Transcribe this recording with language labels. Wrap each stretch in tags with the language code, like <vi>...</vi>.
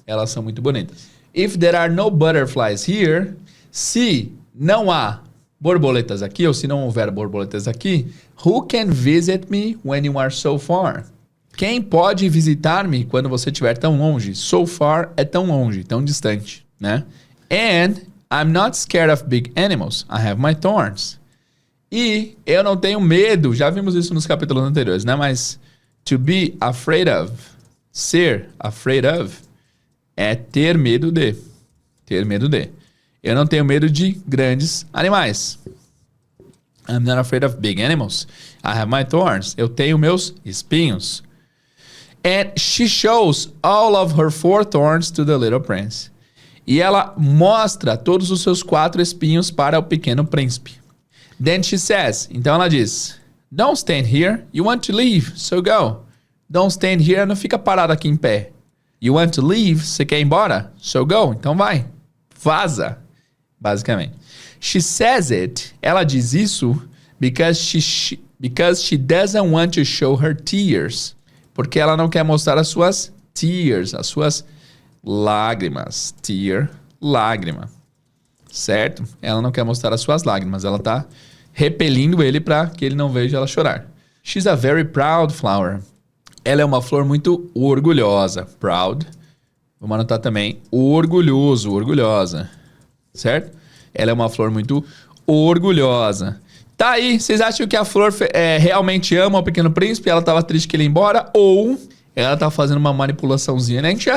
<pt>Elas são muito bonitas.</pt> <en>If there are no butterflies here,</en> <pt>se não há borboletas aqui, ou se não houver borboletas aqui,</pt> <en>who can visit me when you are so far?</en> <pt>Quem pode visitar-me quando você estiver tão longe?</pt> <en>So far</en> <pt>é tão longe, tão distante, né?</pt> <en>And I'm not scared of big animals. I have my thorns.</en> <pt>E eu não tenho medo, já vimos isso nos capítulos anteriores, né? Mas</pt> <en>To be afraid of.</en> <pt>Ser afraid of é ter medo de. Ter medo de. Eu não tenho medo de grandes animais.</pt> <en>I'm not afraid of big animals. I have my thorns.</en> <pt>Eu tenho meus espinhos.</pt> <en>And she shows all of her 4 thorns to the little prince.</en> <pt>E ela mostra todos os seus 4 espinhos para o pequeno príncipe.</pt> <en>Then she says,</en> <pt>então ela diz,</pt> <en>don't stand here, you want to leave, so go. Don't stand here,</en> <pt>não fica parado aqui em pé.</pt> <en>You want to leave,</en> <pt>você quer ir embora?</pt> <en>So go,</en> <pt>então vai. Vaza, basicamente.</pt> <en>She says it,</en> <pt>ela diz isso,</pt> <en>because she doesn't want to show her tears.</en> <pt>Porque ela não quer mostrar as suas tears, as suas lágrimas. Tear, lágrima. Certo? Ela não quer mostrar as suas lágrimas. Ela tá repelindo ele para que ele não veja ela chorar.</pt> <en>She's a very proud flower.</en> <pt>Ela é uma flor muito orgulhosa. Proud. Vamos anotar também. Orgulhoso, orgulhosa. Certo? Ela é uma flor muito orgulhosa. Tá aí, vocês acham que a flor realmente ama o Pequeno Príncipe? Ela tava triste que ele ia embora? Ou ela tá fazendo uma manipulaçãozinha, né?</pt>